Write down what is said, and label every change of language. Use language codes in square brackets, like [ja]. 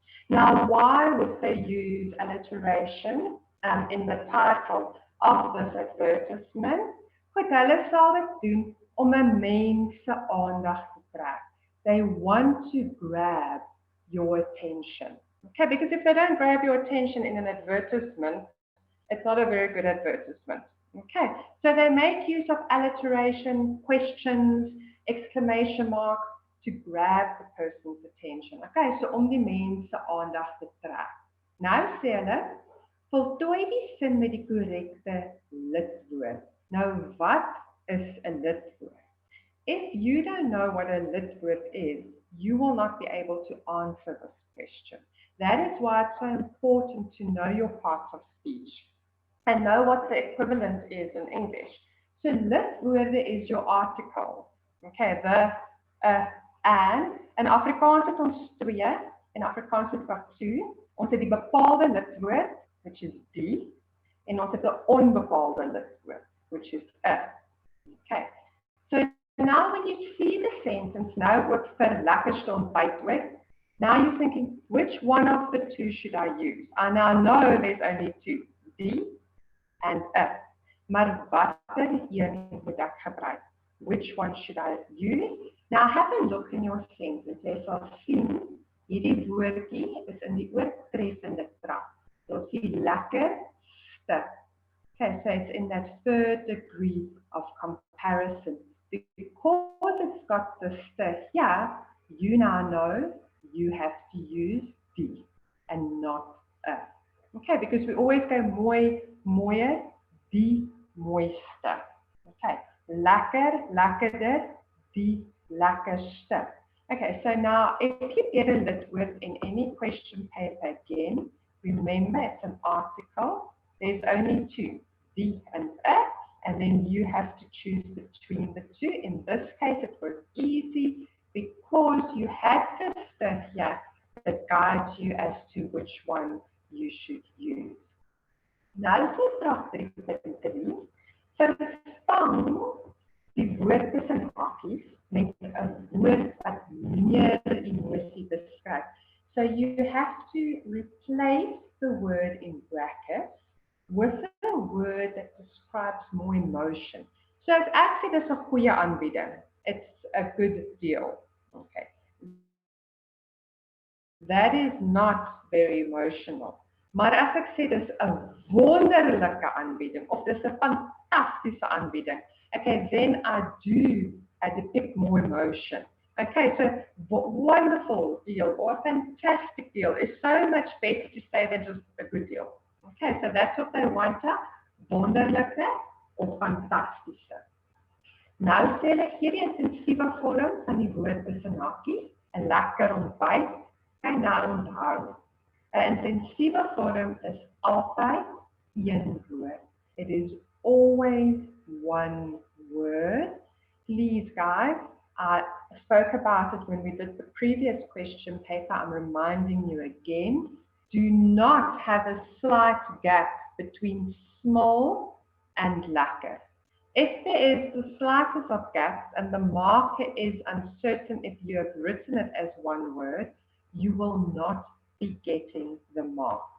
[en] Now, why would they use alliteration in the title of this advertisement? [af] Goed, hulle sal dit doen om 'n mens se aandag te trek. [en] They want to grab your attention. Okay, because if they don't grab your attention in an advertisement, it's not a very good advertisement. Okay, so they make use of alliteration, questions, exclamation mark to grab the person's attention. [af] Okay, so om die mens se aandag te trek. Nou sê hulle, voltooi die sin met die korrekte lidwoord. Nou, wat is 'n lidwoord? [en] If you don't know what a lidwoord is, you will not be able to answer this question. That is why it's so important to know your parts of speech and know what the equivalent is in English. [af] So lidwoorde is [en] your article. [af] Okay, the, and, in Afrikaans het ons 2, in Afrikaans het ons 2, ons het die bepaalde lidwoord, [en] which is [af] die, en ons het 'n onbepaalde lidwoord, which is 'n. [en] Okay, so now when you see the sentence, [af] nou ook vir lekkerste ontbyt ooit, [en] now you're thinking, which one of the 2 should I use? I now know there's only 2, die and a. [af] Maar watter een moet ek gebruik? [en] Which one should I use? Now have a look in your sentence. [af] Jy sal sien, hierdie woordjie is in die oortreffende trap. Jy sien lekker, stik. [en] Okay, so it's in that third degree of comparison. Because it's got the st here, you now know you have to use die and not a. Okay, because we always go [af] mooi, mooier, die mooiste. [en] Okay, [af] lekker, lekkerder, die lekkerste. [en] Okay, so now if you get a lit word in any question paper again, remember it's an article. There's only two, die and a, and then you have to choose between the two. In this case, it was easy because you had this stuff here that guides you as to which one you should use. [af] Nou is die vraag 3.3. Vervang die woord tussen hakies met 'n woord wat meer emosie beskryf. [en] So you have to replace the word in brackets with a word that describes more emotion. So if actually there's a [af] goeie aanbieding, [en] it's a good deal. Okay. That is not very emotional. [af] Maar as ek sê dis 'n wonderlike aanbieding of dis 'n fantastiese aanbieding, [en] okay, then I do depict more emotion. Okay, so wonderful deal or fantastic deal is so much better to say than just a good deal. Okay, so that's what they want, [af] wonderlike of fantastische. Nou stel ek hier die intensiewe vorm van die woord tussen hakies, 'n lekker ontbyt, en nou onthou. 'n intensiewe vorm is altyd een woord. [en] It is always one word. Please, guys, I spoke about it when we did the previous question paper. I'm reminding you again. Do not have a slight gap between small and lekker. If there is the slightest of gaps and the marker is uncertain if you have written it as one word, you will not be getting the mark.